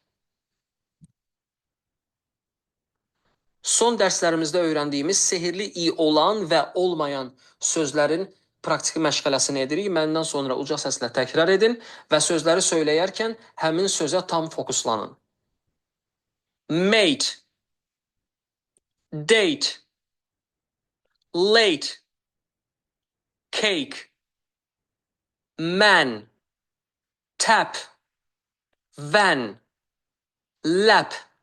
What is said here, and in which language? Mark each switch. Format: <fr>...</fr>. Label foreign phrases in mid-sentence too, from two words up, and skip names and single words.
<az>Son dərslərimizdə öyrəndiyimiz sehirli i olan və olmayan sözlərin praktiki məşğələsini edirik. Məndən sonra uca səslə təkrar edin və sözləri söyləyərkən həmin sözə tam fokuslanın.</az> <en>Mate, date, late, cake, man, tap, van, lap,</en>